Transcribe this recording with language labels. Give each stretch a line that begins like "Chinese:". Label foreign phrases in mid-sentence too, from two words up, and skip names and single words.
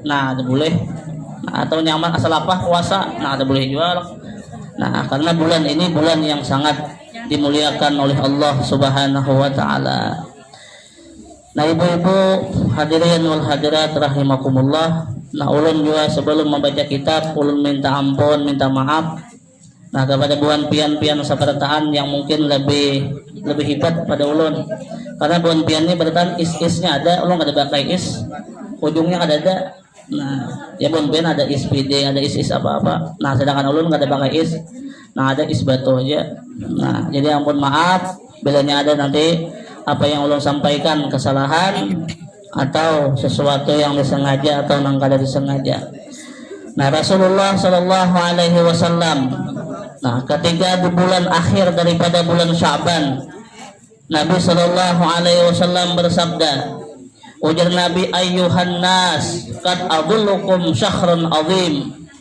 Banjar: Nah, ada boleh. Nah, atau nyaman asal apa puasa. Nah, ada boleh juga.
Indonesian: Nah, karena bulan ini bulan yang sangat dimuliakan oleh Allah
Arabic: سبحانه وتعالى.
Indonesian: Nah, ibu-ibu
Arabic: الحاضرين والحاضرات رحمكم الله. Nah,
Banjar: ulun juga sebelum membaca kitab ulun minta ampun, minta maaf. Nah, kepada buan pian-pian sapertaan yang mungkin lebih hebat pada ulun. Karena buan pian ini berarti is-isnya ada, ulun ada pakai is, ujungnya ada. Nah, ya buan pian ada is PD, ada is apa-apa. Nah, sedangkan ulun enggak ada pakai is. Nah, ada is batu aja. Nah, jadi ampun maaf bilanya ada nanti apa yang ulun sampaikan kesalahan atau sesuatu yang disengaja atau yang kada disengaja.
Indonesian: Nah, Rasulullah
Arabic: صلى الله عليه وسلم,
Indonesian: nah, ketika di bulan akhir daripada bulan Sya'ban, Nabi
Arabic: صلى الله عليه وسلم
Indonesian: bersabda, ujar Nabi,
Arabic: أيها الناس قد أظلكم شهر عظيم.